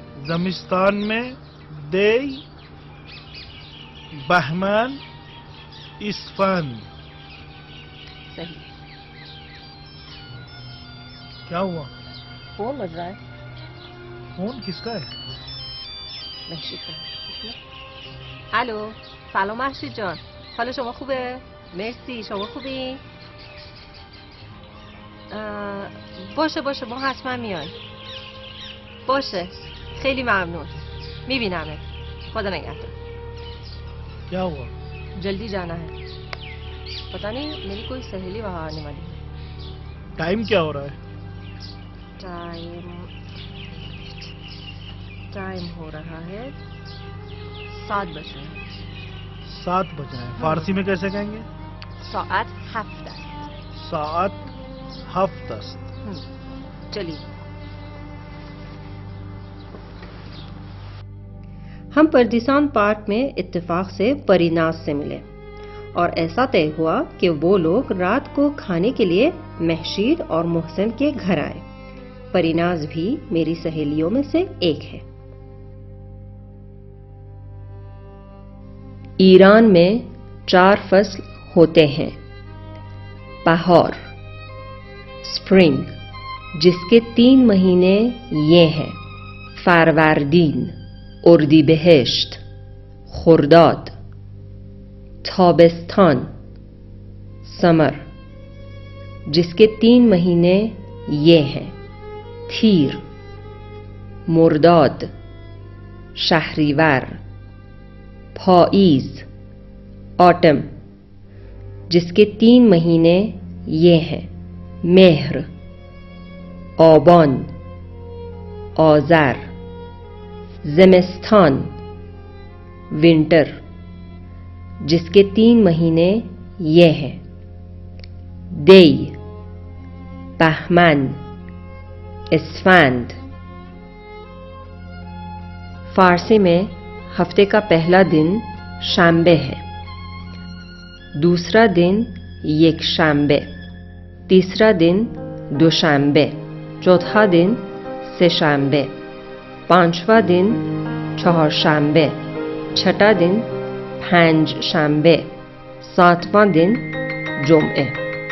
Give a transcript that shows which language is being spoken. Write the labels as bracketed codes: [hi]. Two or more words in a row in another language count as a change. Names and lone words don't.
[ur] زمستان میں دی، بہمن، اسفند. صحیح. کیا ہوا؟ فون بج رہا ہے. فون کس کا ہے؟ محشید کا. [fa] الو، سلام محشید جان. حال شما خوبه؟ مرسی. شما خوبی؟ باشه ما حتما میایم. باشه، خیلی ممنون. میبینمت. خدا نگهدار. [ur] کیا ہوا؟ جلدی جانا ہے. پتہ نہیں میری کوئی سہیلی وہاں آنے والی ہے. ٹائم کیا ہو رہا ہے؟ ٹائم ہو رہا ہے 7 بج رہے ہیں. 7 بج رہے ہیں. فارسی میں کیسے کہیں گے؟ [fa] ساعت 7 است. ساعت 7 است. [ur] چلیے. ہم پردیسان پارک میں اتفاق سے پریناز سے ملے اور ایسا طے ہوا کہ وہ لوگ رات کو کھانے کے لیے محشید اور محسن کے گھر آئے. پریناز بھی میری سہیلیوں میں سے ایک ہے. ایران میں 4 فصل ہوتے ہیں. بہار، سپرنگ، جس کے 3 مہینے یہ ہیں: فروردین، اردیبہشت، خرداد. تابستان، سمر، جس کے 3 مہینے یہ ہیں: تیر، مرداد، شہریور. پائیز، آٹم، جس کے 3 مہینے یہ ہیں: مہر، آبان، آذر. زمستان، ونٹر، جس کے 3 مہینے یہ ہیں: دی، بہمن، اسفند. فارسی میں ہفتے کا پہلا دن شنبے ہے، دوسرا دن یک شنبے، تیسرا دن دوشنبے، چوتھا دن سه شنبه، پانچواں دن چهارشنبه، چھٹا دن پنج شنبه، ساتواں دن جمعه.